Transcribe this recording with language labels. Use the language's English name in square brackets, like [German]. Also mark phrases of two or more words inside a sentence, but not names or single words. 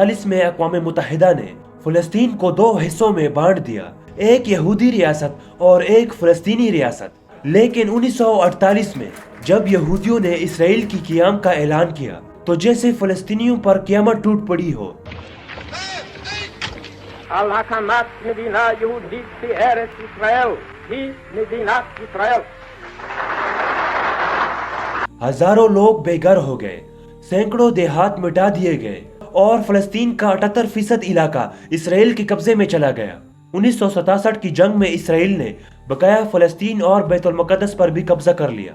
[Urdu] 1947 میں اقوام متحدہ نے فلسطین کو دو حصوں میں بانٹ دیا، ایک یہودی ریاست اور ایک فلسطینی ریاست۔ لیکن 1948 میں جب یہودیوں نے اسرائیل کی قیام کا اعلان کیا تو جیسے فلسطینیوں پر قیامت ٹوٹ پڑی ہو۔ [Hebrew] על-הקמת מדינה יהודית בארץ ישראל היא מדינת ישראל۔ [Urdu] ہزاروں لوگ بے گھر ہو گئے، سینکڑوں دیہات مٹا دیے گئے اور فلسطین کا 78% علاقہ اسرائیل کے قبضے میں چلا گیا۔ 1967 کی جنگ میں اسرائیل نے بقایا فلسطین اور بیت المقدس پر بھی قبضہ کر لیا۔